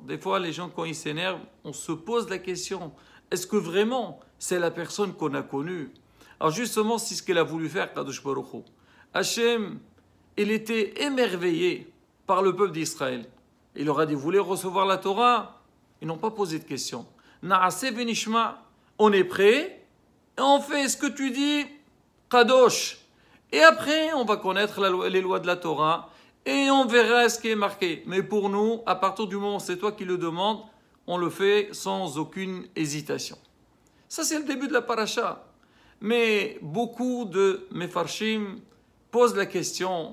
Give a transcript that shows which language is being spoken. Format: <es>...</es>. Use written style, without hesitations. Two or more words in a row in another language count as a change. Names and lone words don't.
<fr>Des fois, les gens, quand ils s'énervent, on se pose la question, est-ce que vraiment c'est la personne qu'on a connue? Alors justement, c'est ce qu'elle a voulu faire,</fr> <he>קדוש ברוך הוא.</he> <fr>Hachem, il était émerveillé par le peuple d'Israël. Il leur a dit, vous voulez recevoir la Torah? Ils n'ont pas posé de questions.</fr> <he>נעשה ונשמע,</he> <fr>on est prêt, et on fait ce que tu dis, Kadosh. Et après, on va connaître les lois de la Torah, et on verra ce qui est marqué. Mais pour nous, à partir du moment où c'est toi qui le demandes, on le fait sans aucune hésitation. Ça, c'est le début de la paracha. Mais beaucoup de Mefarshim posent la question.</fr>